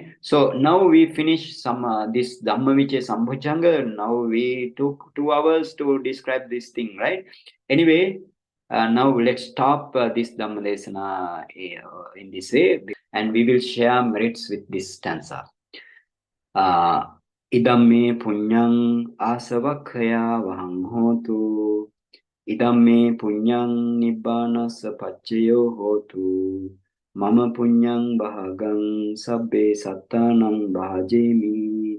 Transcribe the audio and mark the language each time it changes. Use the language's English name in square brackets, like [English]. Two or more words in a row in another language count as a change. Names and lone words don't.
[English] So now we finish some this Dhammavicayasambojjhaṅgaṃ. Now we took 2 hours to describe this thing, right? Anyway, now let's stop this [Pali] Dhamma desana [English] in this way, and we will share merits with this stanza. [Pali] Idamme punyang asavakkaya vahang hotu. Idamme punyang nibbana sapaccayo hotu. Mama punyang bhagang sabbe sattanam bhajemi.